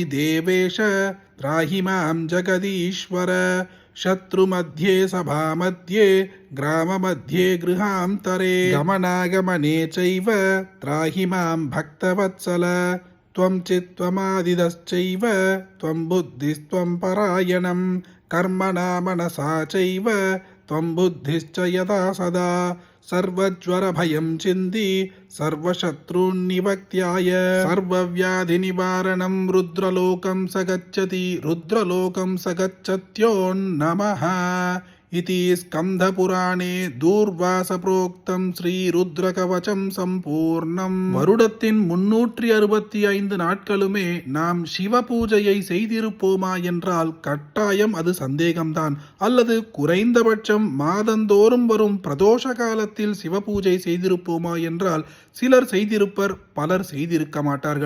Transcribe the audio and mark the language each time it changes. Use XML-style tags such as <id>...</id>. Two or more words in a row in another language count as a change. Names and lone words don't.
<sa>देवेश त्राहि मां जगदीश्वर शत्रुमध्ये सभामध्ये ग्राममध्ये गृहान्तरे गमनागमने चैव त्राहि मां भक्तवत्सल त्वं चित्त्वमादिदश्चैव त्वं बुद्धिस्त्वं परायणं कर्मणा मनसा चैव त्वं बुद्धिश्च यदा सदा सर्वज्वरभयं चिन्ति सर्वशत्रून्निवक्त्याय सर्वव्याधिनिवारणं रुद्रलोकं स गच्छति रुद्रलोकं स गच्छत्योन्नमः इति स्कन्दपुराणे दूर्वास प्रोक्तं श्री रुद्र कवचं सम्पूर्णम्.</sa> <ta>வருடத்தின் 365 நாட்களுமே நாம் சிவ பூஜையை செய்திருப்போமா என்றால் கட்டாயம் அது சந்தேகம்தான். அல்லது குறைந்தபட்சம் மாதந்தோறும் வரும் பிரதோஷ காலத்தில் சிவ பூஜை செய்திருப்போமா என்றால் சிலர் செய்திருப்பர், பலர் செய்திருக்க மாட்டார்கள்.</ta>